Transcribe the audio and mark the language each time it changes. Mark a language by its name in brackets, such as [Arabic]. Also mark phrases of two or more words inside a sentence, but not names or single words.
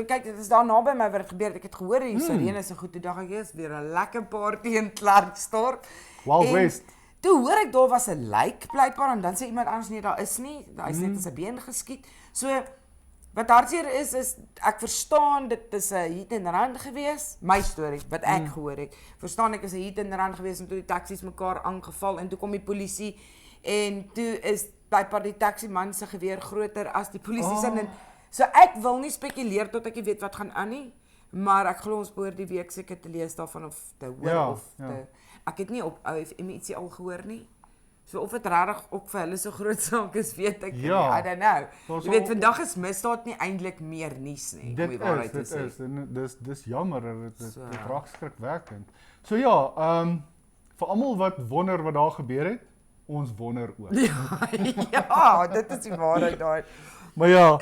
[Afrikaans] Kyk, dit is daar naby my wat gebeur. Ek het gehoor hier sirenes en goed. Toe dink ek, "Jy's weer 'n lekker party in Klerksdorp." Wild En West. Toe hoor ek daar was 'n lijk blykbaar en dan sê iemand anders nee, daar is nie. Hy is net in sy been geskiet. So wat hartseer is ek verstaan dit is 'n [English] hit and run [Afrikaans] gewees. My storie wat ek gehoor het. Verstaan ek is 'n [English] hit and run [Afrikaans] gewees en toe die taksies mekaar aangeval en toe kom die polisie en toe is blykbaar die taksiman se geweer groter as die polisie se. En so ek wil nie spekuleer tot ek nie weet wat gaan aan nie, maar ek glo ons behoort die week seker te lees daarvan of te hoor Ja, of ja. te ek het nie op OFM ietsie al gehoor nie. So of dit regtig ook vir hulle so groot saak is, weet ek Ja. nie. [English] I don't know. [Afrikaans] Daar's Jy weet al- vandag is misdaad nie eintlik meer nuus nie, om Dit die waarheid te is, sê. dit is. En dis jammer, dit So. raak skrikwekkend. So ja, vir almal wat wonder wat daar gebeur het, ons wonder ook. Ja, dit is die waarheid daai. Maar ja,